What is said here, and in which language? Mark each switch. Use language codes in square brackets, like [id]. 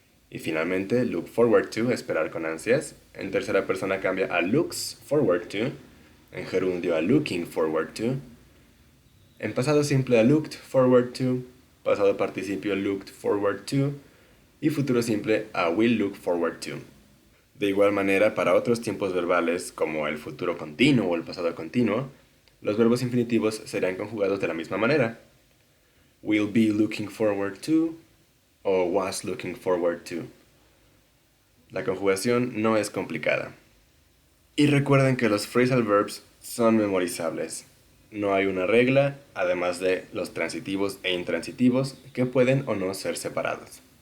[es] Y finalmente [en] look forward to, [es] esperar con ansias, en tercera persona cambia a [en] looks forward to, [es] en gerundio a [en] looking forward to, [es] en pasado simple a [en] looked forward to, [es] pasado participio [en] looked forward to [es] y futuro simple a [en] will look forward to. [es] De igual manera, para otros tiempos verbales como el futuro continuo o el pasado continuo, los verbos infinitivos serán conjugados de la misma manera. [en] Will be looking forward to o was looking forward to. [es] La conjugación no es complicada. Y recuerden que los phrasal verbs son memorizables. No hay una regla, además de los transitivos e intransitivos, que pueden o no ser separados.